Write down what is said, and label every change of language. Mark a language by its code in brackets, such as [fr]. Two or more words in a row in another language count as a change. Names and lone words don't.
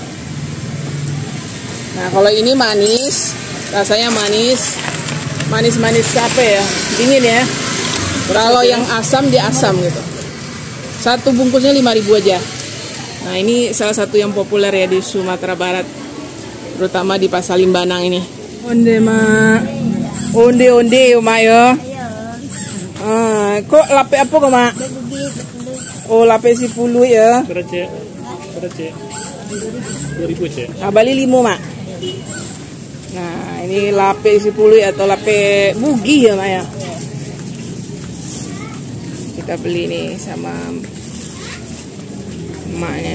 [id] Nah, kalau ini manis, rasanya manis capek ya, dingin ya. Kalau yang asam dia asam gitu. Satu bungkusnya 5.000 aja. Nah, ini salah satu yang populer ya di Sumatera Barat, terutama di Pasar Limbanang ini. Onde mak, onde mak ya. Kok lape apa kok mak? Oh, lape 10 ya. Berapa cek? 2.000 cek. [min] Bali 5 mak. [id] Nah, ini lape 10 atau lape bugi ya mak ya. Kita beli nih sama emaknya.